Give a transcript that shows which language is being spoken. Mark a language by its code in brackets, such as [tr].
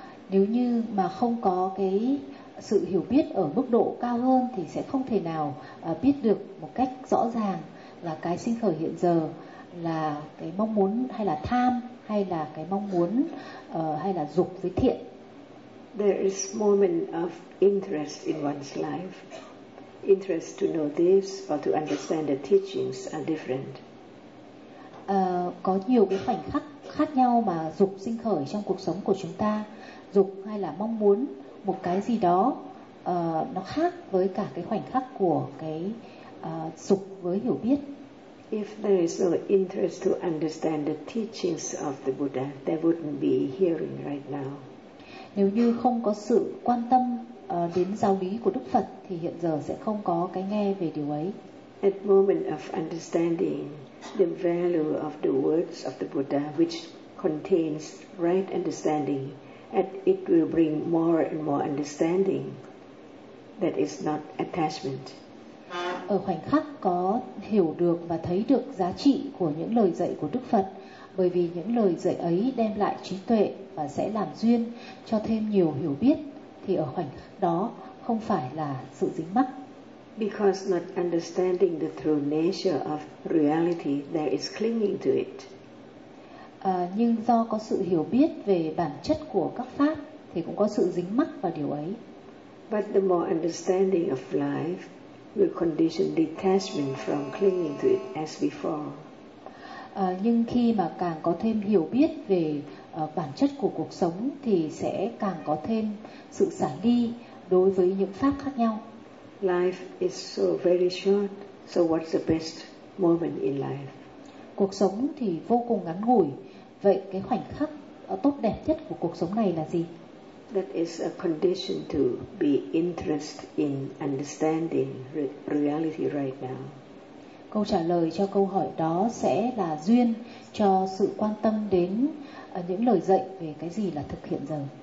[vi] Nếu như mà không có cái sự hiểu biết ở mức độ cao hơn thì sẽ không thể nào biết được một cách rõ ràng là cái sinh khởi hiện giờ là cái mong muốn hay là tham hay là cái mong muốn hay là dục với thiện. [en] There is moment of interest in one's life. Interest to know this or to understand the teachings are different. [vi] Có nhiều cái khoảnh khắc khác nhau mà dục sinh khởi trong cuộc sống của chúng ta. Dục hay là mong muốn một cái gì đó nó khác với cả cái khoảnh khắc của cái dục với hiểu biết. [en] If there is no interest to understand the teachings of the Buddha, there wouldn't be hearing right now. [vi] Nếu như không có sự quan tâm đến giáo lý của Đức Phật thì hiện giờ sẽ không có cái nghe về điều ấy. [en] At moment of understanding the value of the words of the Buddha which contains right understanding, and it will bring more and more understanding that is not attachment. [vi] Ở khoảnh khắc có hiểu được và thấy được giá trị của những lời dạy của Đức Phật, bởi vì những lời dạy ấy đem lại trí tuệ và sẽ làm duyên cho thêm nhiều hiểu biết, thì ở khoảnh khắc đó không phải là sự dính mắc. [en] Because not understanding the true nature of reality, there is clinging to it. [vi] Nhưng do có sự hiểu biết về bản chất của các pháp thì cũng có sự dính mắc vào điều ấy. [en] But the more understanding of life will condition detachment from clinging to it as before. [vi] Nhưng khi mà càng có thêm hiểu biết về bản chất của cuộc sống thì sẽ càng có thêm sự xả ly đối với những pháp khác nhau. [en] Life is so very short, so what's the best moment in life? [vi] Cuộc sống thì vô cùng ngắn ngủi, vậy cái khoảnh khắc tốt đẹp nhất của cuộc sống này là gì? [en] That is a condition to be interested in understanding reality right now. [vi] Câu trả lời cho câu hỏi đó sẽ là duyên cho sự quan tâm đến những lời dạy về cái gì là thực hiện giờ.